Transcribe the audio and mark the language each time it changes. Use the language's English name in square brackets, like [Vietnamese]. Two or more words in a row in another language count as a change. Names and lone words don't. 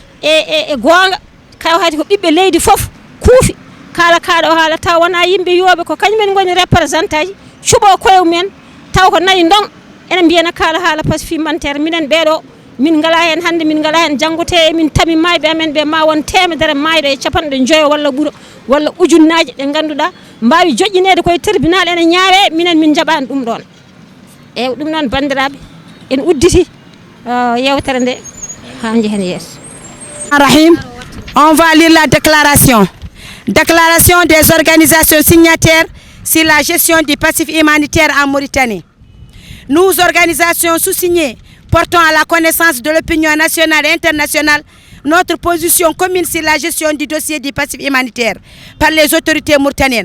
[Fula] e gonga kaw hayde ko ɓiɓɓe leydi foof kuufi kala kaɗo haala taw wona yimɓe yoɓe ko kañumen goni représentant ji cuɓo koye mumen taw ko nayi ndong ene mbiyana kala haala [French] pacifique humanitaire [Fula] minen ɓeɗo min ngala hen hande min ngala hen janggote emin tami mayɓe amen ɓe ma won temedere mayɗo e capanɗe joyo walla ɓuuro walla ujunnaje ɗe ganduɗa mbawi joƴƴinede koye tribunal ene ñaawe minen min jaɓani ɗum ɗon e ɗum noon bandiraɓe en udditi yewtere nde ha jehen yeeso. [French] Rahim, on va lire la déclaration. Déclaration des organisations signataires sur la gestion du passif humanitaire en Mauritanie. Nous, organisations sous-signées, portons à la connaissance de l'opinion nationale et internationale notre position commune sur la gestion du dossier du passif humanitaire par les autorités mauritaniennes.